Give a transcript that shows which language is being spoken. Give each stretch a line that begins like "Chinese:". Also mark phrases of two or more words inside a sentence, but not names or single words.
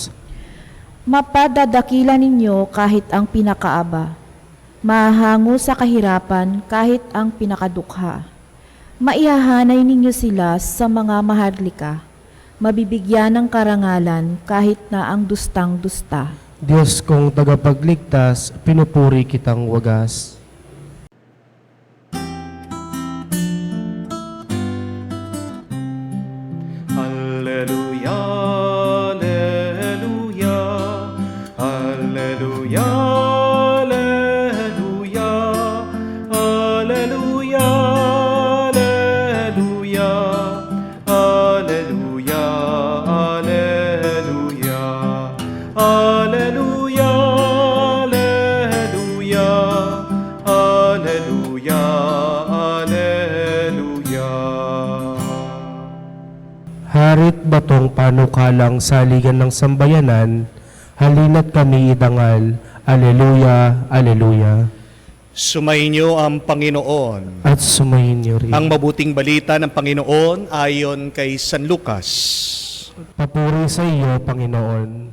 Filipino: Mapadadakila ninyo kahit ang pinakaaba, mahahango sa kahirapan kahit ang pinakadukha. Maihahanay ninyo sila sa mga maharlika, mabibigyan ng karangalan kahit na ang dustang-dusta. Diyos kong tagapagligtas, pinupuri kitang wagas.
Latin: Alleluia, alleluia, alleluia, alleluia, alleluia, alleluia, alleluia, alleluia, alleluia, alleluia, alleluia, alleluia.
Filipino: Harit batong panukalang saligan ng sambayanan, halina't kami idangal.
Latin: Aleluya, aleluya.
Filipino: Sumainyo ang Panginoon. At sumayin niyo rin. Ang mabuting balita ng Panginoon ayon kay San Lucas. Papuri sa iyo, Panginoon.